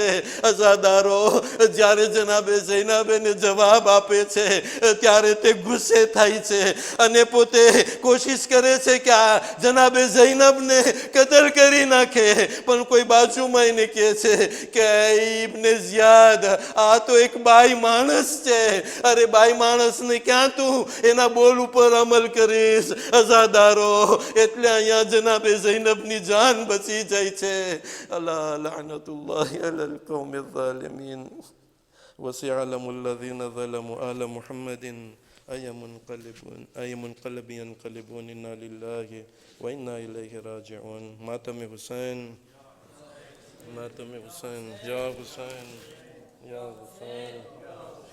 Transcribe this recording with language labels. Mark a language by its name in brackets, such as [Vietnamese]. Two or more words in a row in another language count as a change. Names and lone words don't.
[Gujarati] અઝાદારો, જ્યારે જનાબે જૈનબ એને જવાબ આપે છે ત્યારે તે ગુસ્સે થાય છે છે અને પોતે કોશિશ કરે છે કે આ જનાબે ઝૈનબને કતલ કરી નાખે, પણ કોઈ બાજુમાં એને કહે છે કે ઇબ્ને ઝિયાદ, આ તો એક બાઈ માણસ છે. અરે બાઈ માણસને ક્યાં તું એના બોલ ઉપર અમલ કરીશ અઝાદારો. એટલે અહીંયા જનાબે ઝૈનબની જાન બચી જાય છે. [Arabic] ألا لعنة الله على القوم الظالمين. وسيعلم الذين ظلموا آل محمد أي منقلب ينقلبون إنا لله وإنا إليه راجعون. ماتم حسين، ماتم حسين، يا حسين، يا حسين.